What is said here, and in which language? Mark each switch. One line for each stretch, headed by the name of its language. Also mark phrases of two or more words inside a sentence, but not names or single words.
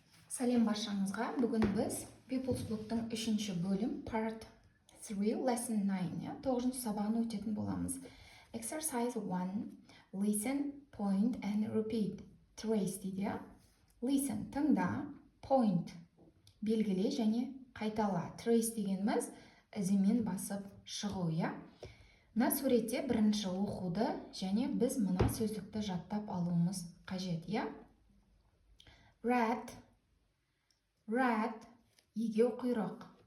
Kazakh: Сәлем баршаңызға. Бүгін біз People's Book'тың 3-ші бөлім
English: Part 3 Lesson 9
Kazakh: 9-ші сабағын өтетін боламыз.
English: Exercise 1 Listen, point and repeat.
Kazakh: Trace дейді. Listen тыңда, point белгіле және қайтала. Trace дегеніміз ізімен басып шығу, я. Мына суретте бірінші оқуды және біз мына сөздікті жаттап алуымыз қажет, я. Rat, егеу құйрық.